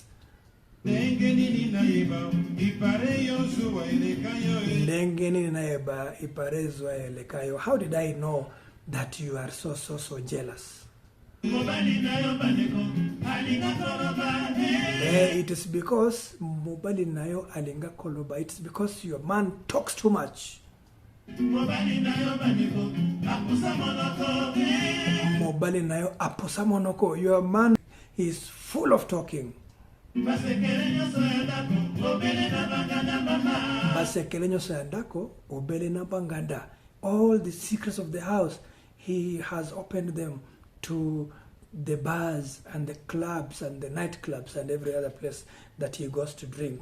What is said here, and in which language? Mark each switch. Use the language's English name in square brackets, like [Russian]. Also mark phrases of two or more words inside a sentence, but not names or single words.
[English] How did I know that you are so jealous? It is because [Lingala] Mobali nayo alinga koloba. [English] It's because your man talks too much. [Lingala] Mobali nayo apusa monoko. [English] Your man is full of talking. All the secrets of the house, he has opened them to the bars and the clubs and the nightclubs and every other place that he goes to drink.